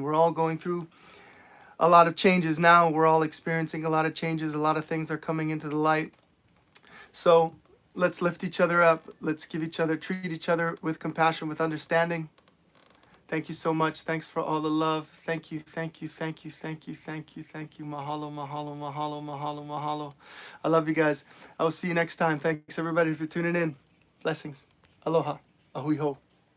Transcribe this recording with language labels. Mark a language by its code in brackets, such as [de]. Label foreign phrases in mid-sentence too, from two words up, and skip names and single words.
[en] We're all going through a lot of changes now. We're all experiencing a lot of changes. A lot of things are coming into the light. So let's lift each other up. Let's treat each other with compassion, with understanding. Thank you so much. Thanks for all the love. Thank you. [haw] Mahalo, mahalo, mahalo, mahalo, mahalo. [en] I love you guys. I will see you next time. Thanks everybody for tuning in. Blessings. [haw] Aloha. Ahui ho.